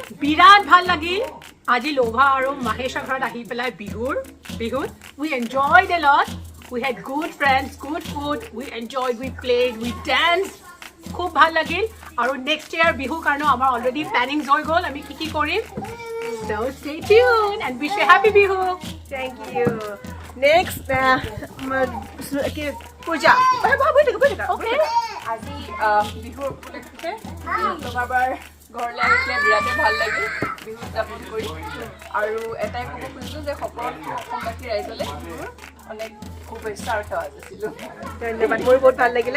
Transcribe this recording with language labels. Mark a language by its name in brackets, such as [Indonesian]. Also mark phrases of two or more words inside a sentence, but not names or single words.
[Assamese] বিৰাট ভাল লাগিল আজি লোভা আৰু মাহেশৰ ঘৰত আহি পেলাই বিহুত [English] we enjoyed a lot we had good friends good food we enjoyed we played we dance [Assamese] খুব ভাল লাগিল আৰু [English] next year [Assamese] বিহুৰ কাৰণেও আমাৰ অলৰেডি প্লেনিংছ হৈ গ'ল আমি কি কৰিম [English] So stay tuned and wish you a happy Bihu. Thank you. Next, Pooja. Okay. [Assamese] আজি বিহুৰ উপলক্ষে তোমাৰবাৰ ঘৰলৈ আহিলে বিৰাটেই ভাল লাগিল বিহু উদযাপন কৰি আৰু এটাই ক'ব খুজিছোঁ যে সকলো অসমবাসী ৰাইজলৈ অনেক শুভেচ্ছা আৰু সেৱা যাচিলোঁ ধন্যবাদ মোৰ বহুত ভাল লাগিলে